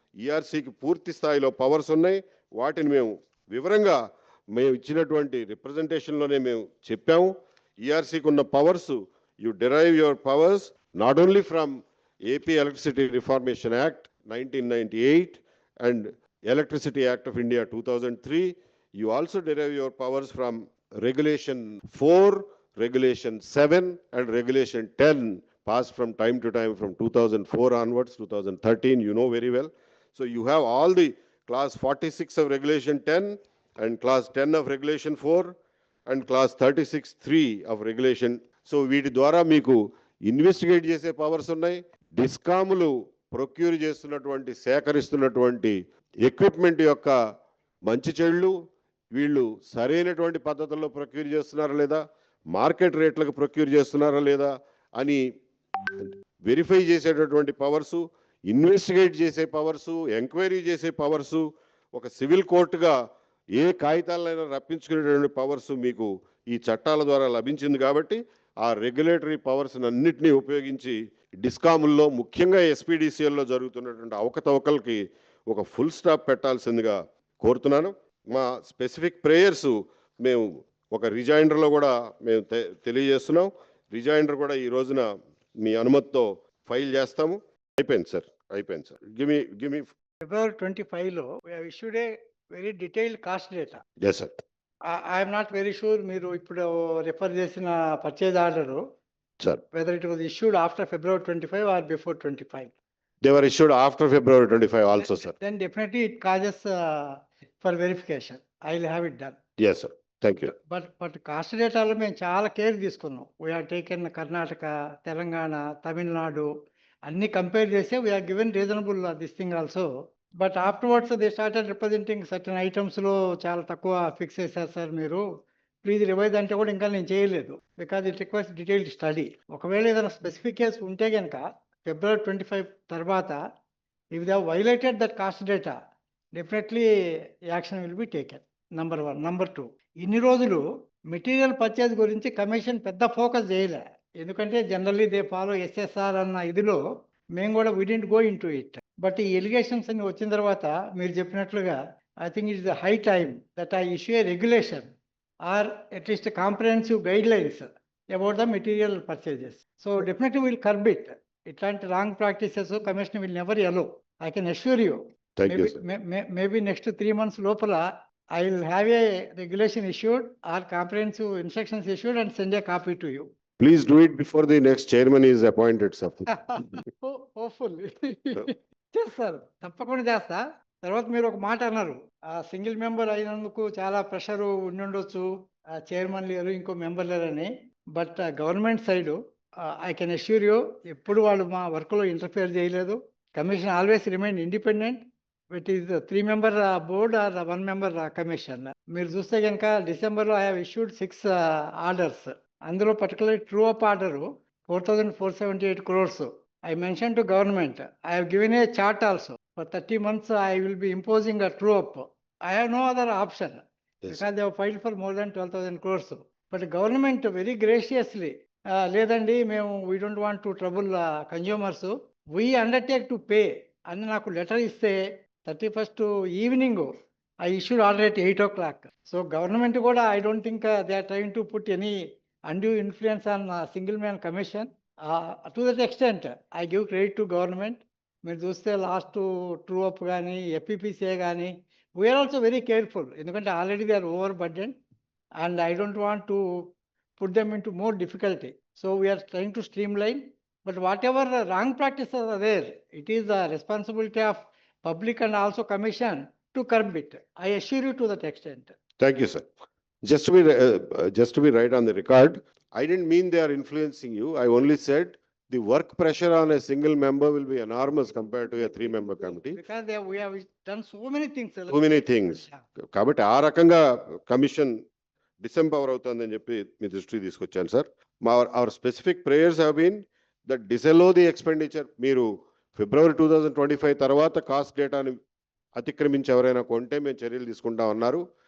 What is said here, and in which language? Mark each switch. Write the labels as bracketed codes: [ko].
[te] ఈఆర్సీకి పూర్తి స్థాయిలో పవర్స్ ఉన్నాయి. వాటిని మేము వివరంగా మేము ఇచ్చినటువంటి రిప్రజెంటేషన్లోనే మేము చెప్పాము. [en] ఈఆర్సీకి ఉన్న powers, you derive your powers not only from AP electricity reformation act 1998 and electricity act of India 2003. You also derive your powers from Regulation 4, Regulation 7 and Regulation 10 passed from time to time from 2004 onwards, 2013, you know very well. So you have all the class 46 of Regulation 10 and class 10 of Regulation 4 and class 36(3) of Regulation. [te] So వీటి ద్వారా మీకు investigate చేసే powers ఉన్నాయి. డిస్కాములు procure చేస్తున్నటువంటి, సేకరిస్తున్నటువంటి equipment యొక్క మంచి చెడులు వీళ్ళు సరైనటువంటి పద్ధతుల్లో ప్రొక్యూర్ చేస్తున్నారా లేదా, మార్కెట్ రేట్లకు ప్రొక్యూర్ చేస్తున్నారా లేదా అని వెరిఫై చేసేటటువంటి పవర్సు, ఇన్వెస్టిగేట్ చేసే పవర్సు, ఎంక్వైరీ చేసే పవర్సు, ఒక సివిల్ కోర్టుగా ఏ కాగితాలైనా రప్పించుకునేటువంటి పవర్సు మీకు ఈ చట్టాల ద్వారా లభించింది. కాబట్టి ఆ రెగ్యులేటరీ పవర్స్ అన్నింటినీ ఉపయోగించి డిస్కాముల్లో, ముఖ్యంగా ఎస్పీడీసీఎల్లో జరుగుతున్నటువంటి అవకతవకలకి ఒక ఫుల్ స్టాప్ పెట్టాల్సిందిగా కోరుతున్నాను. మా స్పెసిఫిక్ ప్రేయర్స్ మేము ఒక రిజైండర్లో కూడా మేము తెలియజేస్తున్నాం. రిజైండర్ కూడా ఈ రోజున మీ అనుమతితో ఫైల్ చేస్తాము. అయిపోయింది sir. [en] Give me February 25లో we have issued a very detailed cost data. yes sir. I am not very sure [te] మీరు ఇప్పుడు రిఫర్ చేసిన purchase order [en] sir whether it was issued after February 25 or before 25. they were issued after February 25 also sir. Then definitely it causes for verification. I will have it done. yes sir. thank you. [te] But cost డేటాలో మేము చాలా care తీసుకున్నాం. [en] We have taken Karnataka, Telangana, Tamil Nadu [te] అన్ని compare చేసి [en] we have given reasonable this thing also. But afterwards they started representing certain items [te] లో చాలా తక్కువ fix చేశారు సార్ మీరు, ప్లీజ్ రివైజ్ అంటే కూడా ఇంకా నేను చేయలేదు. [en] Because it requires detailed study. [te] ఒకవేళ ఏదైనా స్పెసిఫిక్ కేసు ఉంటే కనుక [en] February 25 తర్వాత if they have violated that cost data, definitely action will be taken. Number 1. [te] Number 2, ఇన్ని రోజులు మెటీరియల్ పర్చేజ్ గురించి కమిషన్ పెద్ద ఫోకస్ చేయలే. ఎందుకంటే జనరల్లీ దే ఫాలో ఎస్ఎస్ఆర్ అన్న ఇదిలో మేము కూడా [en] We didn't go into it. But [te] ఈ ఎలిగేషన్స్ అన్ని వచ్చిన తర్వాత మీరు చెప్పినట్లుగా [en] I think it is the high time that I issue a regulation or at least comprehensive guidelines about the material purchases. So definitely will curb it. ఇట్లాంటి wrong practices commission will never allow. I can assure you thank you Maybe, sir. maybe next 3 months లోపల I will have a regulation issued or comprehensive instructions issued and send a copy to you. Please do it before the next chairman is appointed sir. [te] Hopefully. చేస్తారు, తప్పకుండా చేస్తా. తర్వాత మీరు ఒక మాట అన్నారు, single member అయినందుకు చాలా ప్రెషర్ ఉండుండొచ్చు, చైర్మన్ లేరు, ఇంకో మెంబర్ లేరని. [en] but government side I can assure you, [te] ఎప్పుడు వాళ్ళు మా వర్క్ లో ఇంటర్ఫియర్ చేయలేదు. [en] Commission always remain independent. It is 3 member board or 1 member commission. [te] మీరు చూస్తే కనుక డిసెంబర్ లో [en] I have issued 6 orders. [te] అందులో particular true up order 4,478 crores. [en] I mentioned to government, I have given a chart also. For 30 months, I will be imposing a true up. I have no other option because they have filed for more than 12,000 crores. But the government very graciously, [te] లేదండి మేము [en] we don't want to trouble consumers. We undertake to pay [te] అని నాకు letter ఇస్తే [en] 31st evening I issued order at 8 o'clock. So government కూడా I don't think they are trying to put any undue influence on single man commission. To that extent, I give credit to government. [te] మీరు చూస్తే last true up కానీ FPPCA కానీ [en] We are also very careful, ఎందుకంటే already they are over burden and I don't want to put them in to more difficulty. So we are trying to streamline. But whatever wrong practices are there, it is the responsibility of public and also commission to curb it. I assure you to that extent. Thank you, sir. Just to be right on the record, I didn't mean they are influencing you. I only said the work pressure on a single member will be enormous compared to a 3-member committee. Because we have done so many things. So many things. [te] కాబట్టి ఆ రకంగా commission December అవుతుందని చెప్పి మీ దృష్టికి తీసుకొచ్చాను sir. [en] Our specific prayers have been that disallow the expenditure. [te] మీరు ఫిబ్రవరి 2025 తర్వాత cost డేటాని అతిక్రమించి ఎవరైనా కొంటే మేము చర్యలు తీసుకుంటాం అన్నారు.